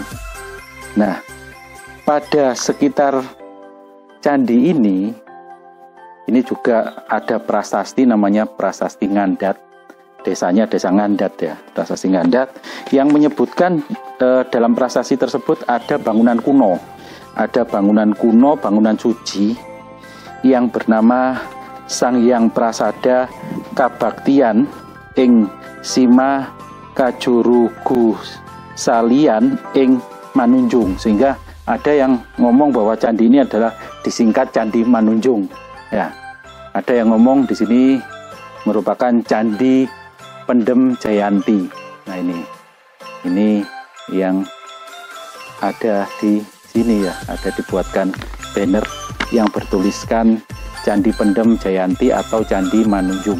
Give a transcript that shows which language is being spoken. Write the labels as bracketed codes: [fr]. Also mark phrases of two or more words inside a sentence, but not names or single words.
[id] Nah, pada sekitar candi ini juga ada prasasti namanya Prasasti Ngandat. Desanya Desa Ngandat ya, Prasasti Ngandat, yang menyebutkan dalam prasasti tersebut ada bangunan kuno. Ada bangunan kuno, bangunan suci yang bernama Sang Hyang Prasada Kabaktian ing Sima Kajurugu Salian ing Manunjung, sehingga ada yang ngomong bahwa candi ini adalah disingkat Candi Manunjung. Ya, ada yang ngomong di sini merupakan Candi Pendem Jayanti. Nah ini yang ada di sini ya, ada dibuatkan banner yang bertuliskan Candi Pendem Jayanti atau Candi Manunjung.